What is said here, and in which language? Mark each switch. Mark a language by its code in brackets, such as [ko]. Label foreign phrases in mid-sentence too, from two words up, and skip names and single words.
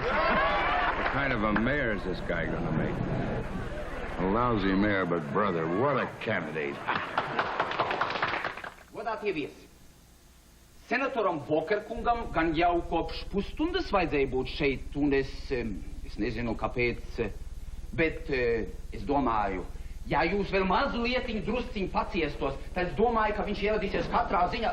[en] What kind of a mayor is this guy gonna make? A lousy mayor, but brother, what a candidate. [lv] Godāt ievies. Senatoram Vokerkungam gan jau kopš pusstundas vajadzēja būt šeit, un es nezinu, kāpēc, bet es domāju, ja jūs vēl mazu lietiņu drusciņu paciestos, tad es domāju, ka viņš ieradīsies katrā ziņā.